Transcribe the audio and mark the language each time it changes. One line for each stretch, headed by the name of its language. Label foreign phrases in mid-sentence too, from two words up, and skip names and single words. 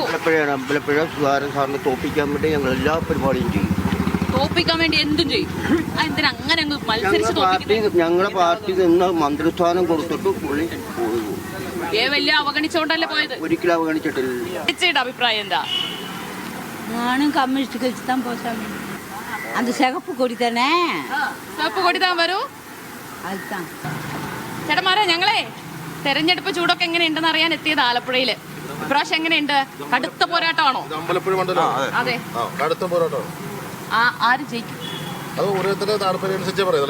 Malayalam: അമ്പലപ്പുഴ സുധാകരൻ സാറിനെ തോപ്പിക്കാൻ വേണ്ടി ഞങ്ങൾ എല്ലാ പരിപാടിയും ചെയ്യും. തോപ്പിക്കാൻ വേണ്ടി എന്തും ചെയ്യും. എന്തിനാ അങ്ങനെ മത്സരിച്ച്? ഞങ്ങളുടെ പാർട്ടി നിന്ന് മന്ത്രിസ്ഥാനം കൊടുത്തിട്ട് പുള്ളി വലിയ അവഗണിച്ചോണ്ടല്ലേ പോയത്? ഒരിക്കലും അവഗണിച്ചിട്ടില്ല. അഭിപ്രായം എന്താ?
Tamil: நானும் கம்யூனிஸ்ட் கட்சி தான் போசாமி. அந்த சிகப்பு கொடி தானே? சிவப்பு கொடி தான் வரூ. அதுதான்
Malayalam: ചേട്ടന്മാരെ, ഞങ്ങളെ തെരഞ്ഞെടുപ്പ് ചൂടൊക്കെ എങ്ങനെയുണ്ടെന്ന് അറിയാൻ എത്തിയത് ആലപ്പുഴയില്. ഇപ്രാവശ്യം എങ്ങനെയുണ്ട്? കടുത്ത പോരാട്ടമാണോ? അമ്പലപ്പുഴ മണ്ഡലം അതെ, കടുത്ത പോരാട്ടമാണ്. ആര് ജയിക്കും? അത് ഓരോരുത്തരുടെ താല്പര്യം അനുസരിച്ച് പറയുന്നത്.